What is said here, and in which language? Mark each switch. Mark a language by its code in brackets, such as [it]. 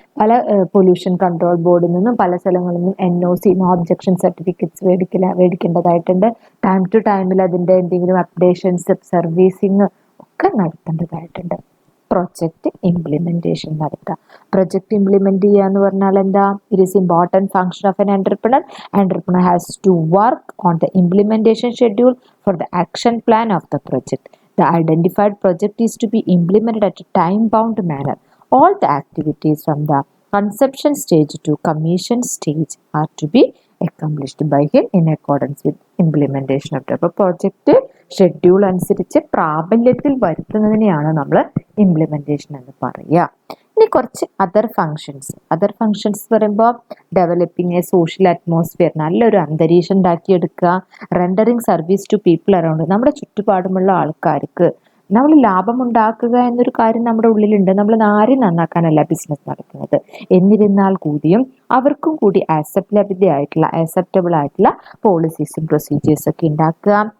[ml] പല pollution control ബോർഡിൽ നിന്നും പല സ്ഥലങ്ങളിൽ നിന്നും NOC, no objection certificates മേടിക്കേണ്ടതായിട്ടുണ്ട്. Time to ടൈമിൽ അതിൻ്റെ എന്തെങ്കിലും അപ്ഡേഷൻസ്, സർവീസിങ് ഒക്കെ നടത്തേണ്ടതായിട്ടുണ്ട്. പ്രൊജക്റ്റ് ഇംപ്ലിമെന്റേഷൻ നടത്തുക. പ്രൊജക്റ്റ് ഇംപ്ലിമെന്റ് ചെയ്യുക എന്ന് പറഞ്ഞാൽ എന്താ? [en] It is important function of an entrepreneur. Entrepreneur has to work on the implementation schedule for the action plan of the project. The identified project is to be implemented at a time-bound manner. All the activities from the conception stage to commission stage are to be accomplished by him in accordance with implementation of the project [ml] schedule അനുസരിച്ച് പ്രാബല്യത്തിൽ വരുത്തുന്നതിനെയാണ് നമ്മൾ implementation എന്ന് പറയുക. ഇനി കുറച്ച് other functions പറയുമ്പോൾ [en] developing a social atmosphere, [ml] നല്ലൊരു അന്തരീക്ഷം ഉണ്ടാക്കിയെടുക്കുക. [en] rendering service to people around, [ml] നമ്മുടെ ചുറ്റുപാടുമുള്ള ആൾക്കാർക്ക് നമ്മൾ ലാഭമുണ്ടാക്കുക എന്നൊരു കാര്യം നമ്മുടെ ഉള്ളിലുണ്ട്. നമ്മൾ ആരും നന്നാക്കാനല്ല ബിസിനസ് നടക്കുന്നത്. എന്നിരുന്നാൽ കൂടിയും അവർക്കും കൂടി ആക്സെപ്റ്റബിൾ ആയിട്ടുള്ള പോളിസീസും പ്രൊസീജിയേഴ്സും ഒക്കെ ഉണ്ടാക്കുക.